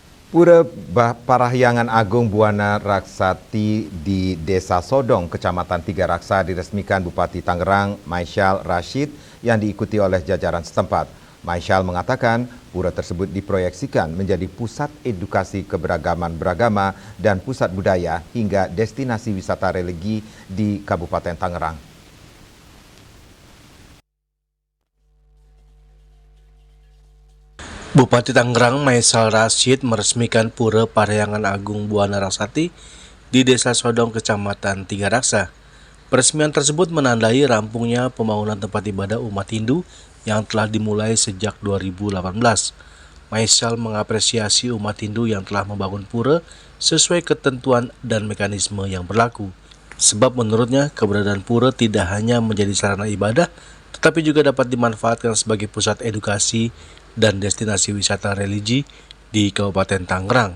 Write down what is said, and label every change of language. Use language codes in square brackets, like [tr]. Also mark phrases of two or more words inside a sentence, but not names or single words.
[id] Pura Parahyangan Agung Buana Raksati di Desa Sodong, Kecamatan Tiga Raksa diresmikan Bupati Tangerang, Maisyal Rashid, yang diikuti oleh jajaran setempat. Maisyal mengatakan pura tersebut diproyeksikan menjadi pusat edukasi keberagaman beragama dan pusat budaya hingga destinasi wisata religi di Kabupaten Tangerang. Bupati Tangerang Maisyal Rashid meresmikan Pura Parahyangan Agung Buana Raksati di Desa Sodong, Kecamatan Tiga Raksa. Peresmian tersebut menandai rampungnya pembangunan tempat ibadah umat Hindu yang telah dimulai sejak 2018. Maisyal mengapresiasi umat Hindu yang telah membangun pura sesuai ketentuan dan mekanisme yang berlaku. Sebab menurutnya keberadaan pura tidak hanya menjadi sarana ibadah, tetapi juga dapat dimanfaatkan sebagai pusat edukasi dan destinasi wisata religi di Kabupaten Tangerang.